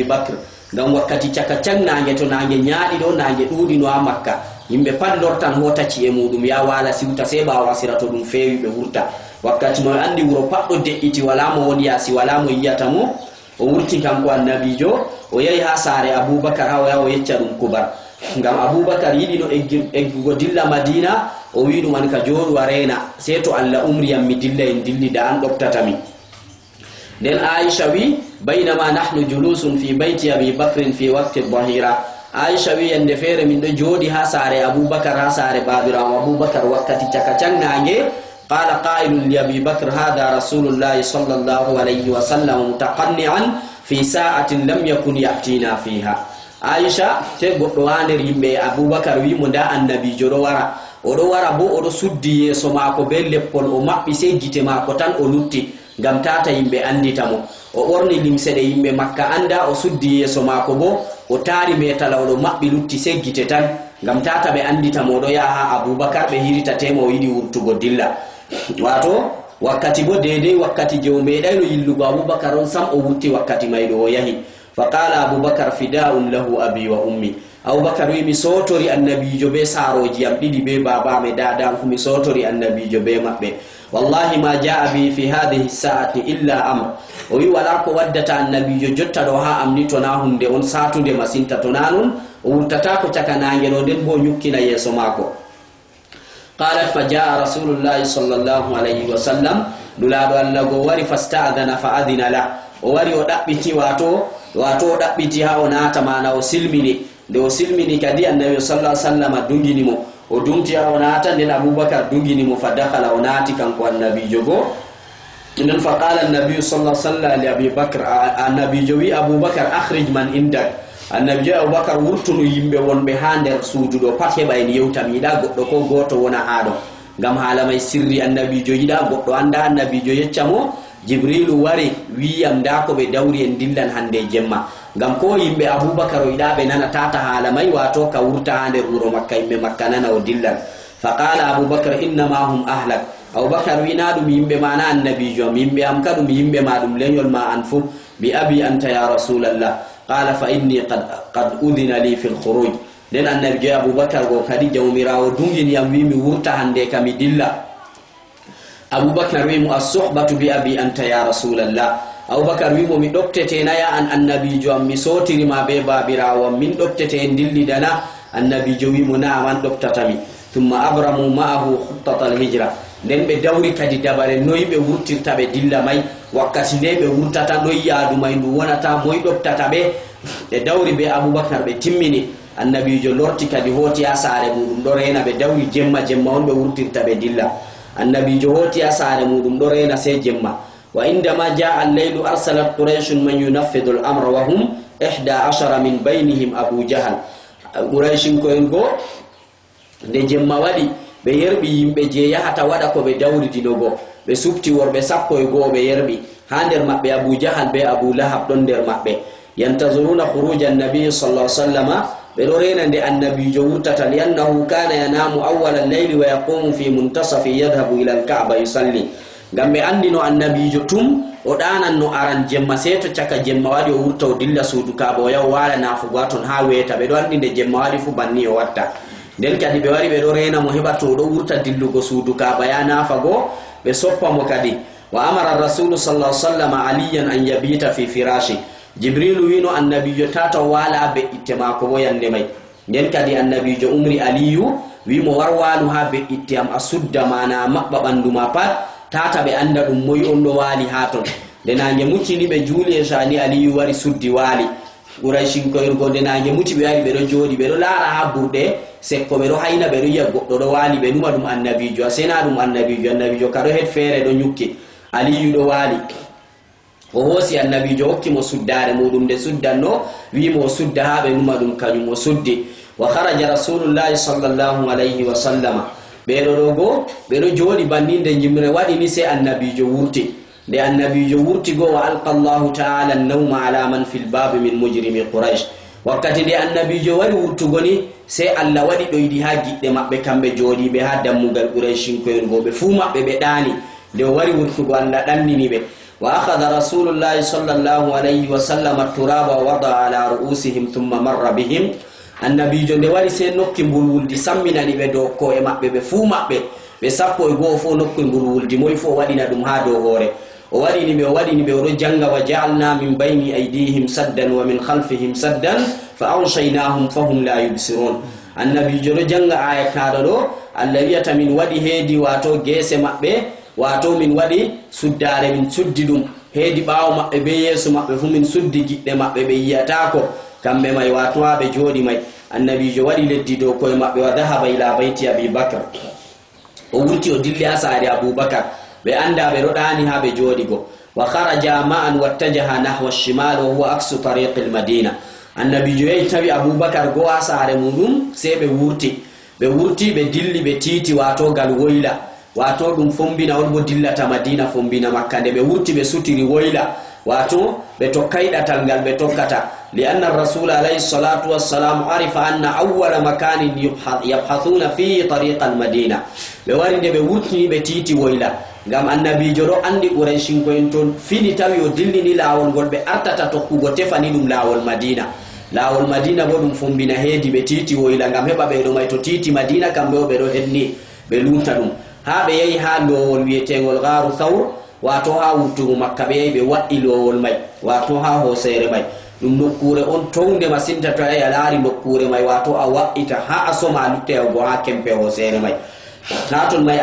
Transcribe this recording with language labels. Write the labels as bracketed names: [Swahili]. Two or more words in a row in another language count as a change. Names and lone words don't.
[Fula] bakr ngam wakkati caka cagnage to nange ñaaɗi ɗo nange ɗuuɗino ha makka yimɓe pat lortan hotaci e muɗum ya wala siwta se ɓawa sira to ɗum fewi ɓe wurta wakkati mo andi wuro pat ɗo de'iti wala mo woni yasi wala mo yiyata mo o wurti kanko annabijo o yahi ha saare aboubakar ha o yaha o yecca ɗum kubar ngam aboubakar yiɗino eggugo dilla madina o wi ɗum an ka jooɗu a rena sei to allah umriyam mi dilla en dillida an ɗoftatami nden aicha wi [Arabic] بينما نحن جلوس في بيت أبي بكر في وقت الظهيرة [Fula] aicha wi yande feere min ɗo jooɗi ha saare aboubakar ha saare babirawo aboubakar wakkati caka cannange [Arabic] قال قائل لأبي بكر هذا رسول الله صلى الله عليه وسلم متقنعا في ساعة لم يكن يأتينا فيها [Fula] aicha te goɗɗo ha nder yimɓe aboubakar wi mo nda annabijo ɗo wara oɗo wara bo oɗo suddi yeeso maako be leppol o maɓɓi sey gite maako tan o lutti ngam tata yimɓe andita mo o ɓorni limse ɗe yimɓe makka anda o suddi yeeso maako bo o taari metala oɗo maɓɓi lutti sey gite tan ngam tata ɓe andita mo oɗo yaha ha aboubakar ɓe hiritatemo o yiɗi wurtugo dilla wato wakkati bo dedei wakkati je o meeɗayno yillugo aboubakar on sam o wurti wakkati mayɗo o yahi [Arabic] فقال أبو بكر فداء له أبي وأمي [Fula] aboubakar wi mi sotori annabijo be saroji am ɗiɗi be babame dadam fu mi sotori annabijo be maɓɓe [Arabic] والله ما جاء به في هذه الساعة إلا أمر [Fula] o wi wala ko waddata annabijo jotta ɗo ha amni tona hunde on satude masinta tona non o wurtata ko caka nange ɗo nden bo ñukkina yeeso maako [Arabic] قالت فجاء رسول الله صلى الله عليه وسلم [Fula] nulaɗo allah go wari [Arabic] فاستأذن فأذن له [Fula] o wari o ɗaɓɓiti wato o ɗaɓɓiti ha o naata mana o silmini nde o silmini kadi annabi sallah sallam dungini mo o dumti ha o naata nden aboubakar dungini mo [Arabic] فدخل [Fula] o naati kanko annabijo go nden [Arabic] فقال النبي صلى سلم لأبي بكر [Fula] annabijo wi aboubakar [Arabic] أخرج من عندك [Fula] annabijo aboubakar wurtunu yimɓe wonɓe ha nder suudu ɗo pat heɓa en yewta mi yiɗa goɗɗo ko goto wona ha ɗo ngam haala may sirri annabijo yiɗa goɗɗo anda annabijo yecca mo jibrilu wari wiyam nda ko ɓe dawri en dillan hande jemma ngam ko yimɓe aboubakar o yiɗa ɓe nana tata haala may wato ka wurta ha nder wuro makka yimɓe makka nana o dillan [Arabic] فقال أبو بكر إنما هم أهلك [Fula] aboubakar wina ɗum yimɓe ma na annabijo am yimɓe am ka ɗum yimɓe ma ɗum leñol ma an fu [Arabic] بأبي أنت يا رسول الله قال فإني قد أذن لي في الخروج [Fula] nden annabijo aboubakar go kadi jawmirawo dunginiyam wi mi wurta hande ka mi dilla aboubakar wi mo [Arabic] الصحبة بأبي أنت يا رسول الله [Fula] aboubakar wimo mi ɗoftetenaya an annabijo am mi sotirima be babirawo am min ɗoftete en dillidana annabijo wimo na man ɗoftatami [Arabic] ثم أبرم معه خطة الهجرة [Fula] nden ɓe dawri kadi dabare noyi ɓe wurtirta ɓe dilla may wakkati nde ɓe wurtata noyi yaadu may ndu wonata moy ɗoftata ɓe ɓe dawri be aboubakar ɓe timmini annabijo lorti kadi hooti ha saare muɗum ɗo rena ɓe dawri jemma on ɓe wurtirta ɓe dilla annabijo hooti ha saare muɗum ɗo rena sey jemma [Arabic] وعندما جاء الليل أرسلت قريش من ينفذ الأمر وهم 11 من بينهم أبو جهل [Fula] qurayshinkoen go nde jemma waɗi ɓe yerɓi yimɓe je yahata waɗa ko ɓe dawridino go ɓe subti worɓe 11 ɓe yerɓi ha nder maɓɓe abu jahal be abu lahab ɗon nder maɓɓe [Arabic] ينتظرون خروج النبي صلى سلم [Fula] ɓe ɗo rena nde annabijo wurtata [Arabic] لأنه كان ينام أول الليل ويقوم في منتصف يذهب إلى الكعبة يصلي [Fula] ngam ɓe andino annabijo tum o ɗananno aran jemma sey to caka jemma waɗi o wurta o dilla suudu kaaba o yaha wala nafugo ton ha weeta ɓe ɗo andi nde jemma waɗi fu banni o watta nden kadi ɓe wari ɓe ɗo rena mo heɓa to ɗo wurta dillugo suudu kaaba ya nafago ɓe soppa mo kadi [Arabic] وأمر رسول صلى سلم عليا أن يبيت في فراشه [Fula] jibrilu wino annabijo tata wala be'itte mako bo yande may nden kadi annabijo umri aliyu wimo war walu ha be'itte am a sudda mana maɓɓa ɓandu ma pat tata ɓe anda ɗum moyi on ɗo waali ha ton nde nange muccini ɓe juuli e sani aliyu wari suddi waali qurayshinkoyrgo nde nange mucci ɓe wari ɓeɗo jooɗi ɓeɗo laara ha burɗe sekko ɓeɗo hayna ɓeɗo yiya goɗɗo ɗo waali ɓe numa ɗum annabijo a sena ɗum annabijo kaɗo het feere ɗo ñukki aliyu ɗo waali o hosi annabijo hokki mo suddare mudum de suddanno wi mo sudda ha be numa dum kanyum mo suddi [Arabic] وخرج رسول الله صلى الله عليه وسلم [Fula] beedo dogo beedo jodi bandinde jimre wadi ni se annabijo wurti de annabijo wurti go [Arabic] وألقى الله تعالى النوم على من في الباب من مجرمي قريش [Fula] wakkati de annabijo wadi wurtugoni se Allah wadi doydi ha gidde mabbe kambe jodi be ha dammugal quraishin ko ergo be fu mabbe be dani de wari wurtugo Allah dannini be [Arabic] وأخذ رسول الله صلى الله عليه وسلم التراب ووضع على رؤوسهم ثم مر بهم [Fula] annabijo de wari se nokki mbulwuldi samminani be do ko e mabbe be fu mabbe be sappo e go fo nokki mbulwuldi moy fo wadina dum ha do hore o wadini be o janga [Arabic] وجعلنا من بين أيديهم سدا ومن خلفهم سدا فأغشيناهم فهم لا يبصرون [Fula] annabijo do janga aya kada do allawiyata min wadi hedi wato gese mabbe wato min wadi suddare min suddi dum hedi baawo mabbe be yeso mabbe fu min suddi gidde mabbe be yiyata ko kambe may wato be jodi may annabijo wadi leddi do ko mabbe [Arabic] وذهب إلى بيت أبي بكر [Fula] o wurti o dilli asari abubakar be anda be rodani ha be jodi go [Arabic] وخرجا معا واتجها نحو الشمال وهو عكس طريق المدينة [Fula] annabijo yi tawi abubakar go asare mudum se be wurti be dilli be titi wato gal woyla wato dum fombina on bo dillata madina fombina makka de be wurti be sutiri woyla wato be tokkayda talgal be tokkata [Arabic] لأن الرسول عليه الصلاة والسلام عرف أن أول مكان يبحثون في طريق المدينة [Fula] be warinde be wurti be titi woyla gam annabijo do andi quraishin ko en ton fini tawi o dillini lawol gol be artata tokkugo tefani dum lawol madina bo dum fombina hedi be titi woyla gam heba be do may to titi madina kambe be do henni be lunta dum ha be yayi ha lowol wietengol garu thawr wato ha wuttugo makka be be waddi lowol may wato ha hosere may dum nokkure on townde masinta to ay alaari nokkure may wato a waddita ha asoma lutte go ha kempe hosere may naton may